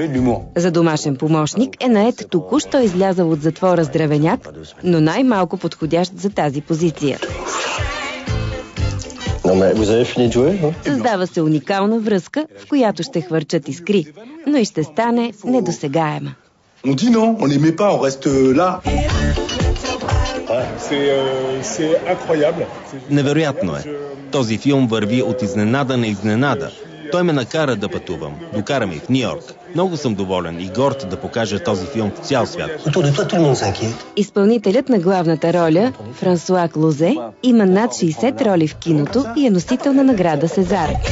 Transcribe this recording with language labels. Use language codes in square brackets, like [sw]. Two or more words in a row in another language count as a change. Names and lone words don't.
[bg] За домашен помощник е нает току-що излязъл от затвора здравеняк, но най-малко подходящ за тази позиция. Създава се уникална връзка, в която ще хвърчат искри, но и ще стане недосегаема. [fr] On dit non, on les met pas, on reste là. C'est incroyable. [bg] Невероятно е. Този филм върви от изненада на изненада. Той ме накара да пътувам. Докара ми в Нью-Йорк. Много съм доволен и горд да покажа този филм в цял свят. Изпълнителят на главната роля, Франсуа Клозе, има над 60 роли в киното и е носител на награда Сезар.